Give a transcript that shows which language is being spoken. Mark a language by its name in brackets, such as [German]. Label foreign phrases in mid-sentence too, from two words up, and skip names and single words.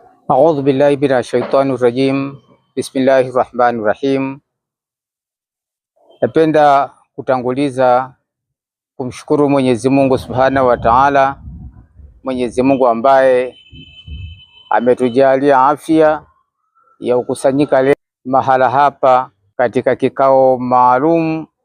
[Arabic] أعوذ بالله من الشيطان الرجيم. بسم الله الرحمن الرحيم. [Swahili] Napenda kutanguliza kumshukuru Mwenyezi Mungu [Arabic] سبحانه وتعالى, [Swahili] Mwenyezi Mungu ambaye ametujalia afya ya kukusanyika leo mahala hapa katika kikao maalum